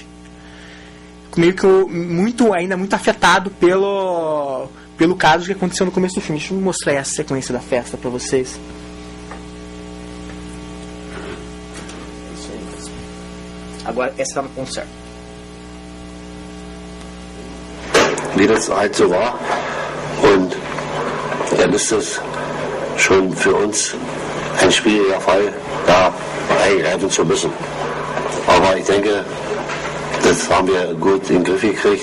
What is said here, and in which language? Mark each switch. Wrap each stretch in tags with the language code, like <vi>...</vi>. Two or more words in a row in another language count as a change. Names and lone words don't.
<pt>Meio que ainda muito afetado pelo caso que aconteceu no começo do filme. Deixa eu mostrar essa sequência da festa pra vocês. Agora, essa tá no ponto certo.</pt> <de>Wie das halt so war. Und dann ist das schon für uns ein schwieriger Fall, da eingreifen zu müssen. Aber ich denke, das haben wir gut in den Griff gekriegt.</de>